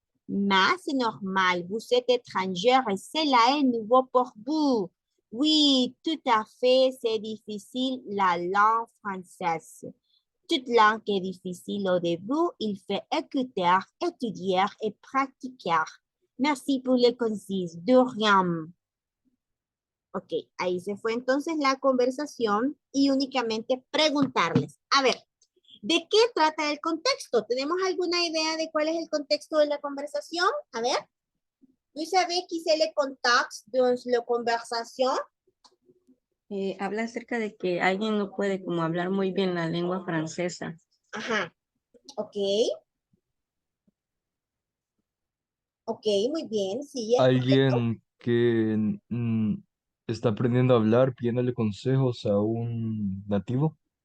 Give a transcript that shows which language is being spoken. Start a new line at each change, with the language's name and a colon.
French: Mais c'est normal, vous êtes étrangère et cela est nouveau pour vous. Oui, tout à fait, c'est difficile la langue française. Toute langue est difficile au début, il faut écouter, étudier et pratiquer. Merci pour les concises, de rien.
Spanish: Ok, ahí se fue entonces la conversación y únicamente preguntarles. A ver, ¿de qué trata el contexto? ¿Tenemos alguna idea de cuál es el contexto de la conversación? A ver.
French: ¿Vous savez qui c'est le contexte de la conversation?
Spanish: Habla acerca de que alguien no puede como hablar muy bien la lengua francesa. Ajá. Ok. Ok, muy bien. Sí, es correcto. Alguien que está aprendiendo a hablar pidiéndole consejos a un nativo.